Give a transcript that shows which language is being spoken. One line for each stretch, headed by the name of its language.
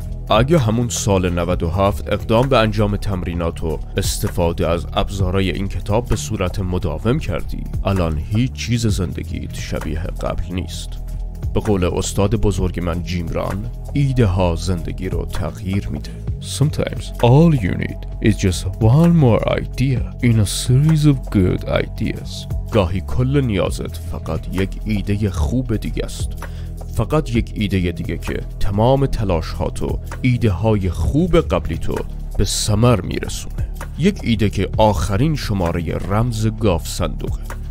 Persian: اگه همون سال 97 اقدام به انجام تمرینات و استفاده از ابزارهای این کتاب به صورت مداوم کردی، الان هیچ چیز زندگیت شبیه قبل نیست. به قول استاد بزرگ من جیم ران، ایده ها زندگی رو تغییر میده.
English: Sometimes all you need is just one more idea in a series of good ideas.
Persian: گاهی کل نیازت فقط یک ایده خوب دیگه است. فقط یک ایده دیگه که تمام تلاش ها تو، ایده های خوب قبلی تو به ثمر میرسونه. یک ایده که آخرین شماره رمز گاف صندوقه.